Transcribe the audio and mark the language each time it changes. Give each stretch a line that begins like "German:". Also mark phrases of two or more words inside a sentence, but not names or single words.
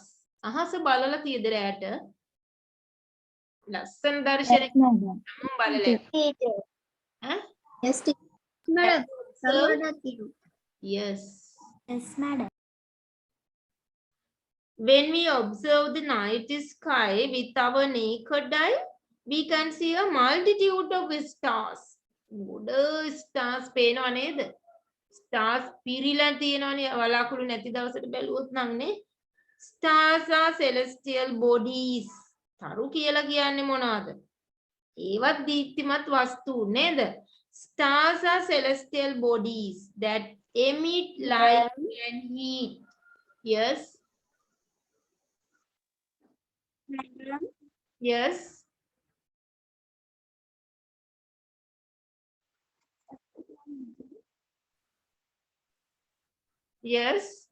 Sinhala: අහස බලලා තියෙද රැට? ලස්සන දර්ශනයක් බලලා. ඈ?
English: Yes, teacher. Yes. Yes, madam. When we observe the night sky with our naked eye, we can see a multitude of stars.
Sinhala: ගොඩ stars පේනවා නේද? Stars පිරීලා තියෙනවනේ වලාකුළු නැති දවසට බැලුවොත් නම් නේ.
English: Stars are celestial bodies.
Sinhala: තරු කියලා කියන්නේ මොනවද? ඒවත් දීප්තිමත් වස්තු නේද?
English: Stars are celestial bodies that emit light and heat. Yes. Yes. Yes.